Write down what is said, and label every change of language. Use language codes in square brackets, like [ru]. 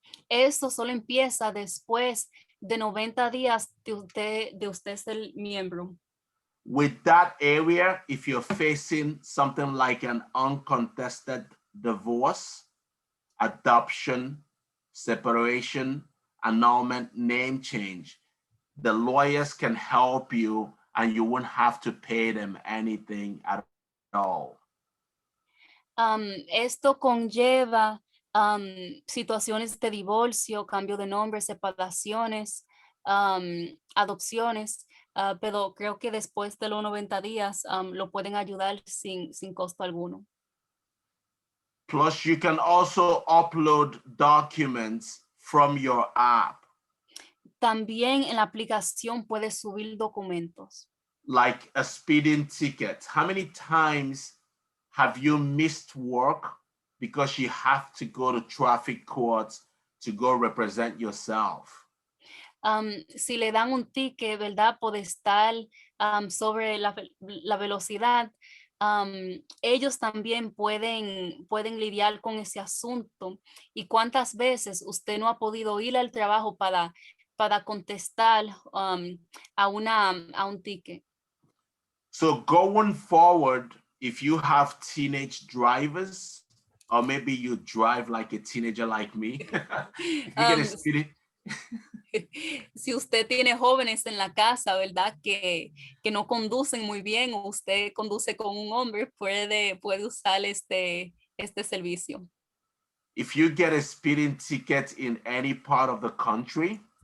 [es] Esto solo empieza después de 90 días de usted ser miembro. [en] With that area, if you're facing something like an uncontested divorce, adoption, separation, annulment, name change, the lawyers can help you and you won't have to pay them anything at all. [es] Esto conlleva situaciones de divorcio, cambio de nombre, separaciones, adopciones, pero creo que después de los 90 días lo pueden ayudar sin costo alguno. [en] Plus, you can also upload documents from your app. [es] También en la aplicación puedes subir documentos. [en] Like a speeding ticket. How many times have you missed work because you have to go to traffic courts to go represent yourself? [es] Si le dan un ticket, ¿verdad? Por estar sobre la velocidad, ellos también pueden lidiar con ese asunto. ¿Y cuántas veces usted no ha podido ir al trabajo para contestar a un ticket? [en] So going forward, if you have teenage drivers, or maybe you drive like a teenager like me, if you get a speeding, [es] si usted tiene jóvenes en la casa, ¿verdad? Que no conducen muy bien, o usted conduce con un hombre, puede usar este servicio. [en] if you get a speeding ticket in any part of the country,